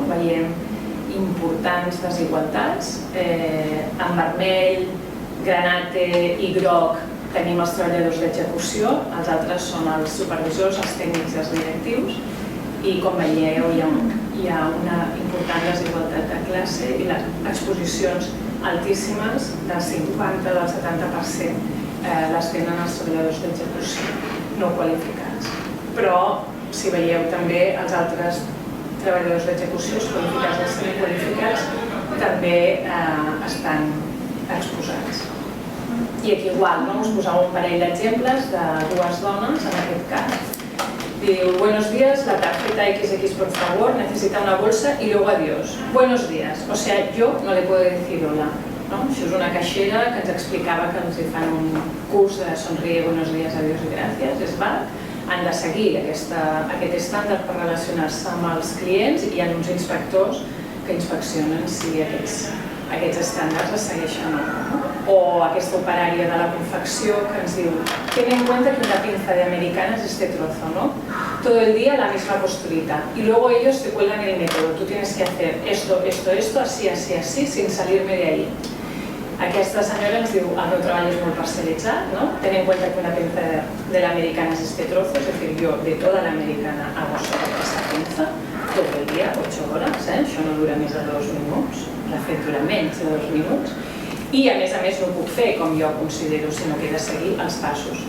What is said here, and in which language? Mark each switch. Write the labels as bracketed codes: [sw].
[ca] Veiem importants desigualtats. En vermell, granate i groc tenim els treballadors d'execució, els altres són els supervisors, els tècnics i els directius, i com veieu hi ha una important desigualtat de classe i les exposicions altíssimes del 50, del 70% les tenen els treballadors d'execució no qualificats. Però si veieu també els altres treballadors d'execució, els qualificats i els semiqualificats, també estan exposats. I aquí igual, us posava un parell d'exemples de dues dones, en aquest cas. [es] Diu, buenos días, la tarjeta XX por favor, necesita una bolsa y luego adiós. Buenos días, o sea, yo no le puedo decir hola. [ca] Això és una caixera que ens explicava que els fan un curs de [es] sonríe, buenos días, adiós [ca] i gràcies, és val. Han de seguir aquest estàndard per relacionar-se amb els clients i hi ha uns inspectors que inspeccionen si aquests estàndards es segueixen o no. O aquesta operària de la confecció que ens diu [es] ten en cuenta que una pinza de americanas es este trozo, ¿no? Todo el día la misma costurita y luego ellos te cuelgan el método, tú tienes que hacer esto, esto, esto, así, así, así, sin salirme de ahí. [ca] Aquesta senyora ens diu, el meu treball és molt parcialitzat, ¿no? [es] Ten en cuenta que una pinza de la americana es este trozo, es decir, yo de toda la americana hago solo esta pinza, todo el día, 8 horas, [ca] això no dura més de 2 minuts, de fet dura menys de 2 minuts, i a més no ho puc fer com jo considero, sinó que he de seguir els passos.